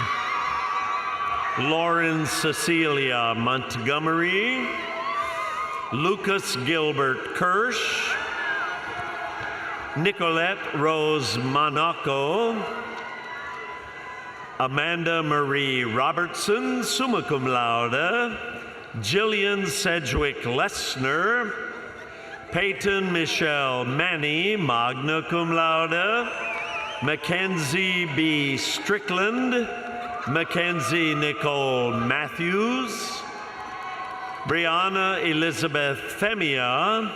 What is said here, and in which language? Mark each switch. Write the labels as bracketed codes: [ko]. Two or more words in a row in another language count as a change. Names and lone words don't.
[en] Lauren Cecilia Montgomery, Lucas Gilbert Kirsch, Nicolette Rose Monaco, Amanda Marie Robertson, [la] summa cum laude, [en] Jillian Sedgwick Lessner, Peyton Michelle Manny, [la] magna cum laude, [en] Mackenzie B. Strickland, Mackenzie Nicole Matthews, Brianna Elizabeth Femia,